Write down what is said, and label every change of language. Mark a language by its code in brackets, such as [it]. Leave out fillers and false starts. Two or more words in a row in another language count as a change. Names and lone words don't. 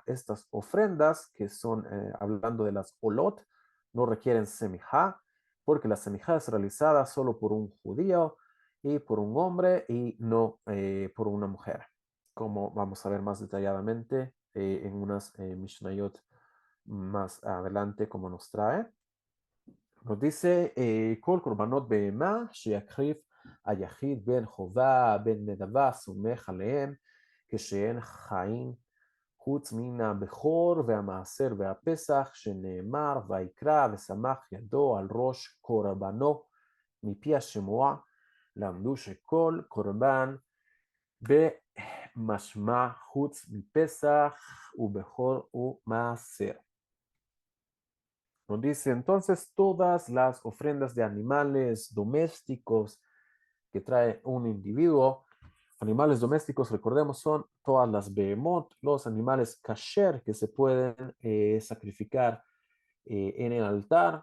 [es] Estas ofrendas, que son, hablando de las olot, no requieren semijá, porque la semijá es realizada solo por un judío y por un hombre y no por una mujer, como vamos a ver más detalladamente en unas Mishnayot más adelante, como nos trae. Nos dice, [he] כל קורבנות בהמה שיקריב היחיד בן חובה, בן נדבה, סומך עליהם, כשאין חיים חוץ מן הבכור והמעשר והפסח, שנאמר, ויקרא ושמח ידו על ראש קורבנו מפי השמוע, למדו שכל קורבן במשמע חוץ מפסח ובכור ומעשר. [es] Nos dice entonces todas las ofrendas de animales domésticos que trae un individuo. Animales domésticos, recordemos, son todas las behemoth, los animales kasher que se pueden sacrificar en el altar.